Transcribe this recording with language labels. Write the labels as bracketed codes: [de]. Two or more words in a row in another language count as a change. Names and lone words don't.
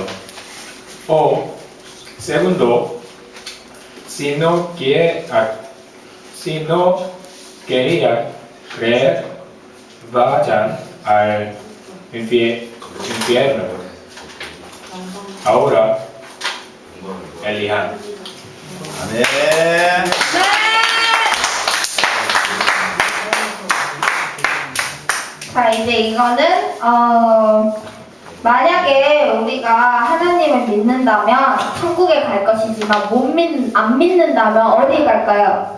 [es] O segundo, si no querían creer, vayan al infierno. Ahora, elijan. [ko] 아멘. 자, 이제 이거는 만약에 우리가 하나님을 믿는다면 천국에 갈 것이지만 안 믿는다면 어디 갈까요?